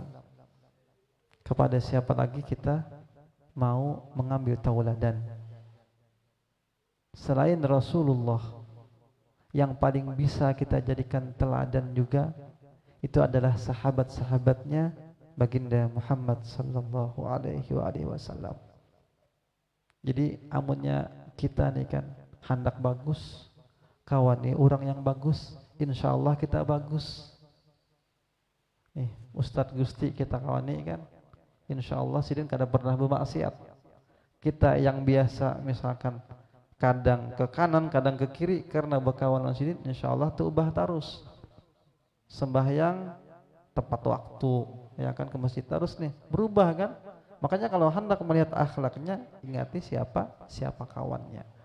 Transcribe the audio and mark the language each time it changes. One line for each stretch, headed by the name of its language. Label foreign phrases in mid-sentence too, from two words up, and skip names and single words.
Banjar: Kepada siapa lagi kita mau mengambil tauladan selain Rasulullah? Yang paling bisa kita jadikan teladan juga itu adalah sahabat-sahabatnya baginda Muhammad
Arabic: صلى الله عليه وسلم.
Banjar: Jadi amunnya kita nih kan hendak bagus, kawan nih orang yang bagus,
Arabic: إن شاء الله
Banjar: kita bagus. Nih Ustadz Gusti kita kawan nih kan,
Arabic: إن شاء الله
Banjar: sidin kada pernah bermaksiat. Kita yang biasa misalkan kadang ke kanan, kadang ke kiri karena berkawan sidin,
Arabic: إن شاء الله
Banjar: teubah terus. Sembahyang tepat waktu, ya kan, ke masjid terus nih, berubah kan. Makanya kalau hendak melihat akhlaknya, ingati siapa kawannya.